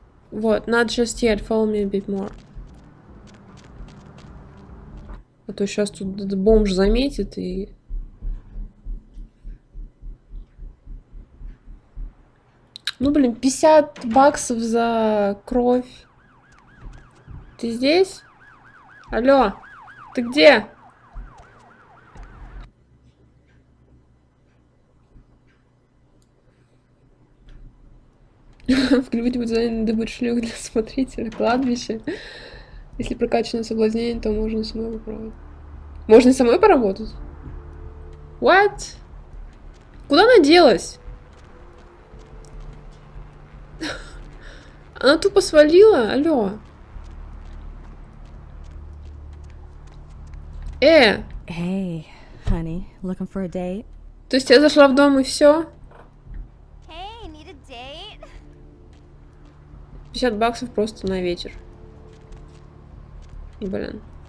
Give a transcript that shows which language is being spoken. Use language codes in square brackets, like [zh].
[en] Вот, not just yet, follow me a bit more. [ru] А то сейчас тут этот бомж заметит и... Ну, блин, 50 баксов за кровь. Ты здесь? Алло, ты где? Вклюбить будет задание добыть шлюх для смотрителя. Кладбище. Если прокачано соблазнение, то можно самой попробовать. Можно и самой поработать? [en] What? [ru] Куда она делась? Она тупо свалила? Алло. [en] Hey, honey, looking for a date? [ru] То есть я зашла в дом и все? [en] Hey, need a date? [ru] 50 баксов просто на вечер. Блин.